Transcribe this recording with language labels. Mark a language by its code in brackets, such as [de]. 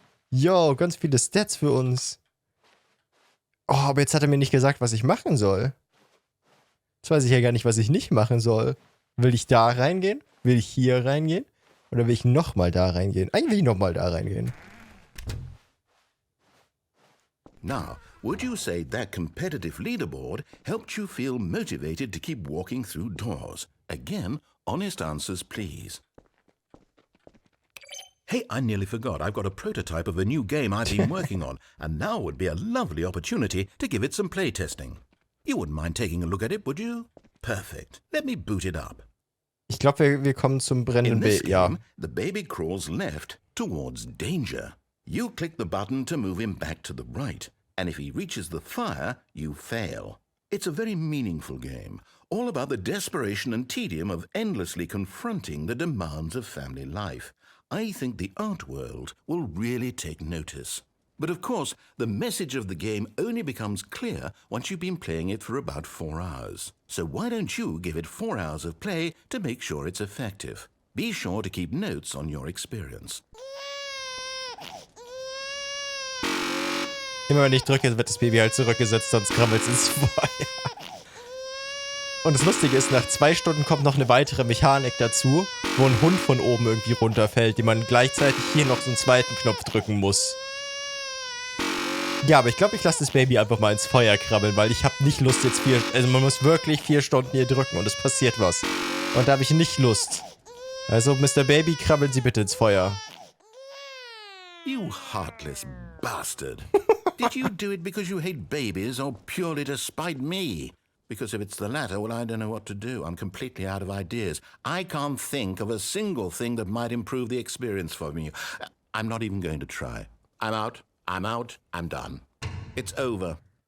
[de] Yo, ganz viele Stats für uns. Oh, aber jetzt hat er mir nicht gesagt, was ich machen soll. Jetzt weiß ich ja gar nicht, was ich nicht machen soll. Will ich da reingehen? Will ich hier reingehen? Oder will ich nochmal da reingehen? Eigentlich will ich nochmal da reingehen. [en] Now, would you say that competitive leaderboard helped you feel motivated to keep walking through doors? Again, honest answers, please. Hey, I nearly forgot. I've got a prototype of a new game I've been working on, and now would be a lovely opportunity to give it some playtesting. You wouldn't mind taking a look at it, would you? Perfect. Let me boot it up. [de] Ich glaube, wir kommen zum brennenden Baby. Ja. [en] The baby crawls left towards danger. You click the button to move him back to the right, and if he reaches the fire, you fail. It's a very meaningful game, all about the desperation and tedium of endlessly confronting the demands of family life. I think the art world will really take notice. But of course, the message of the game only becomes clear once you've been playing it for about 4 hours. So why don't you give it 4 hours of play to make sure it's effective? Be sure to keep notes on your experience. [de] Immer wenn ich drücke, wird das Baby halt zurückgesetzt, sonst krabbelt es ins Feuer. Und das Lustige ist, nach 2 Stunden kommt noch eine weitere Mechanik dazu, wo ein Hund von oben irgendwie runterfällt, die man gleichzeitig hier noch so einen zweiten Knopf drücken muss. Ja, aber ich glaube, ich lasse das Baby einfach mal ins Feuer krabbeln, weil ich habe nicht Lust jetzt also man muss wirklich 4 Stunden hier drücken und es passiert was. Und da habe ich nicht Lust. Also, Mr. Baby, krabbeln Sie bitte ins Feuer. [en] You heartless bastard. Did you do it because you hate babies or purely to spite me? Because if it's the latter, well, I don't know what to do. I'm completely out of ideas. I can't think of a single thing that might improve the experience for me. I'm not even going to try. I'm out. I'm done. It's over.